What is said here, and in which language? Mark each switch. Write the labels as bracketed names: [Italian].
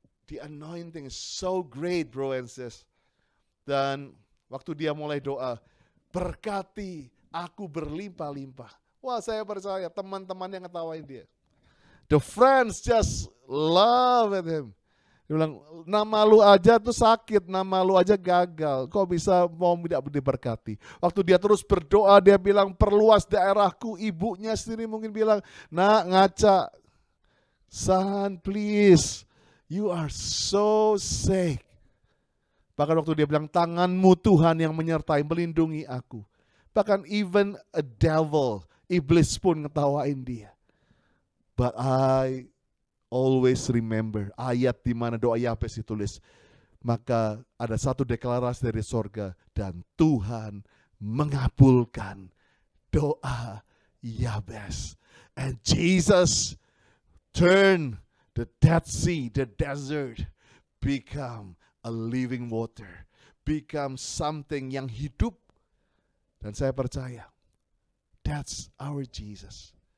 [English] The anointing is so great, bro and sis. [Indonesian] Dan waktu dia mulai doa, berkati aku berlimpah-limpah. Wah, saya percaya teman-teman yang ngetawain dia. [English] The friends just love him. [Indonesian] Dia bilang, nama lu aja tuh sakit, nama lu aja gagal. Kok bisa mau tidak diberkati? Waktu dia terus berdoa, dia bilang, perluas daerahku. Ibunya sendiri mungkin bilang, nak ngaca, [English] son please. You are so sick. [Indonesian] Bahkan waktu dia bilang, tanganmu Tuhan yang menyertai, melindungi aku. Bahkan [English] even a devil, [Indonesian] iblis pun ngetawain dia. [English] But I always remember [Indonesian] ayat di mana doa Yabes ditulis. Maka ada satu deklarasi dari sorga, dan Tuhan mengabulkan doa Yabes. [English] And Jesus turned the Dead Sea, the desert, become a living water, become something [Indonesian] yang hidup. Dan saya percaya, [English] that's our Jesus.